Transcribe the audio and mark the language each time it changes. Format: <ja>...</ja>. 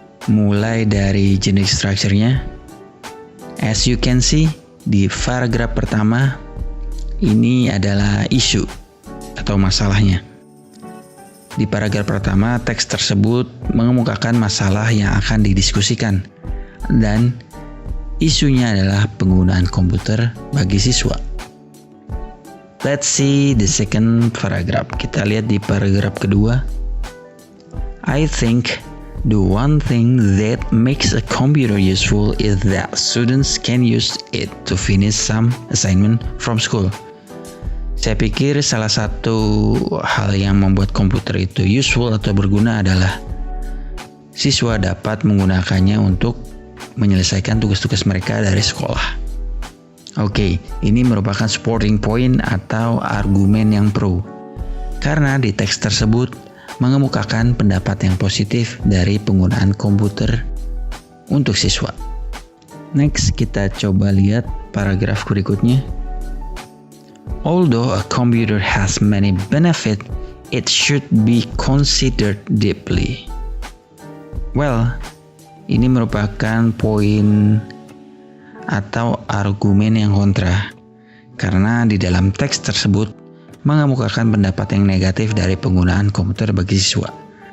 <id>Mulai dari generic structure-nya.</id> <en>As you can see,</en> <id>di paragraf pertama, ini adalah isu atau masalahnya. Di paragraf pertama, teks tersebut mengemukakan masalah yang akan didiskusikan. Dan isunya adalah penggunaan komputer bagi siswa.</id> <en>Let's see the second paragraph.</en> <id>Kita lihat di paragraf kedua.</id> <en>I think the one thing that makes a computer useful is that students can use it to finish some assignment from school.</en> <id>Saya pikir salah satu hal yang membuat komputer itu useful atau berguna adalah siswa dapat menggunakannya untuk menyelesaikan tugas-tugas mereka dari sekolah. Oke, ini merupakan supporting point atau argumen yang pro. Karena di teks tersebut mengemukakan pendapat yang positif dari penggunaan komputer untuk siswa. Next, kita coba lihat paragraf berikutnya.</id> <en>Although a computer has many benefits, it should be considered deeply.</en> <id>Well, ini merupakan poin atau argumen yang kontra, karena di dalam teks tersebut mengemukakan pendapat yang negatif dari penggunaan komputer bagi siswa.</id>